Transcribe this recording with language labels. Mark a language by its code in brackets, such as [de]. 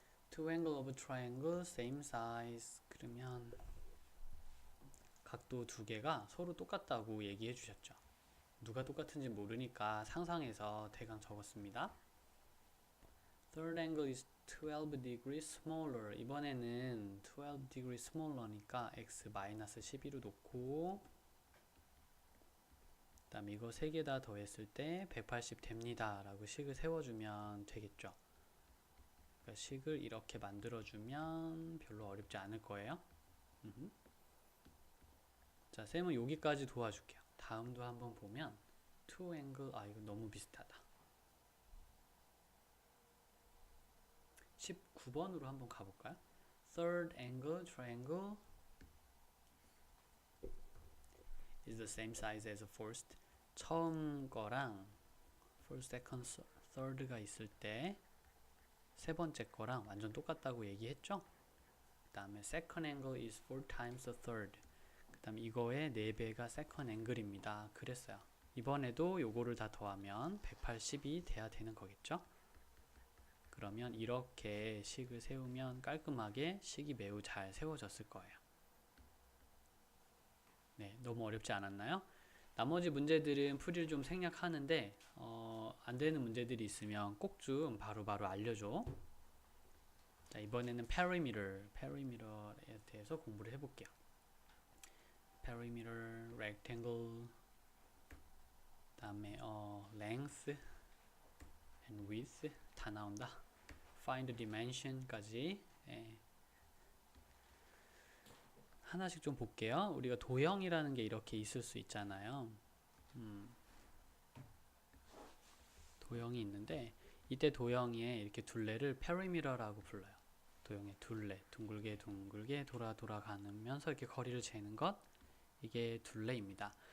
[en] Two angle of a triangle, same size. [ko] 그러면 각도 두 개가 서로 똑같다고 얘기해 주셨죠. 누가 똑같은지 모르니까 상상해서 대강 적었습니다. [en] Third angle is 12 degrees smaller. [ko] 이번에는 [en] 12 degrees smaller [ko] 니까 x-12로 놓고 그 다음에 이거 3개 다 더했을 때 180 됩니다 라고 식을 세워주면 되겠죠. 그러니까 식을 이렇게 만들어주면 별로 어렵지 않을 거예요. 자, 쌤은 여기까지 도와줄게요. 다음도 한번 보면 [en] two angle, [ko] 이거 너무 비슷하다. 19번으로 한번 가볼까요? [en] Third angle triangle is the same size as first. [ko] 처음 거랑 first, second, third가 있을 때 세 번째 거랑 완전 똑같다고 얘기했죠? [en] 그 다음에 second angle is 4 times the third. [ko] 그 다음에 이거의 4배가 second angle입니다. 그랬어요. 이번에도 요거를 다 더하면 180이 돼야 되는 거겠죠? 그러면 이렇게 식을 세우면 깔끔하게 식이 매우 잘 세워졌을 거예요. 네, 너무 어렵지 않았나요? 나머지 문제들은 풀이를 좀 생략하는데 안 되는 문제들이 있으면 꼭 좀 바로바로 알려줘. 자, 이번에는 perimeter에 대해서 공부를 해볼게요. perimeter, rectangle, 그 다음에 [en] length and width [ko] 다 나온다. [en] find dimension [ko] 까지. 하나씩 좀 볼게요. 우리가 도형이라는 게 이렇게 있을 수 있잖아요. 도형이 있는데 이때 도형에 이렇게 둘레를 perimeter라고 불러요. 도형의 둘레, 둥글게 둥글게 돌아가면서 이렇게 거리를 재는 것, 이게 둘레입니다.